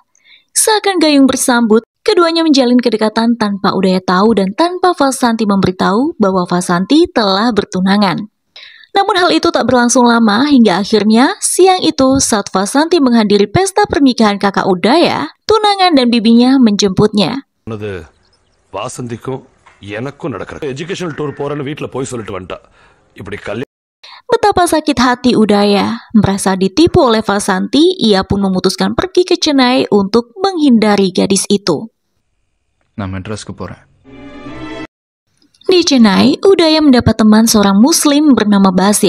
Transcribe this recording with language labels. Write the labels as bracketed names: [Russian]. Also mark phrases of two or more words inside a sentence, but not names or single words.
[Indonesian] Seakan gayung bersambut, keduanya menjalin kedekatan tanpa Udaya tahu dan tanpa Vasanti memberitahu bahwa Vasanti telah bertunangan. Namun hal itu tak berlangsung lama hingga akhirnya siang itu saat Vasanti menghadiri pesta pernikahan kakak Udaya, tunangan dan bibinya menjemputnya. [Tamil] Vasantiக்கும் எனக்கும் நடக்கிற [English] educational tour [Tamil] போறேன்னு வீட்ல போய் சொல்லிட்டு வந்துட்டா. இப்படி [Indonesian] Betapa sakit hati Udaya. Merasa ditipu oleh Vasanti, ia pun memutuskan pergi ke Chennai untuk menghindari gadis itu. Di Chennai, Udaya mendapat teman seorang muslim bernama Basir.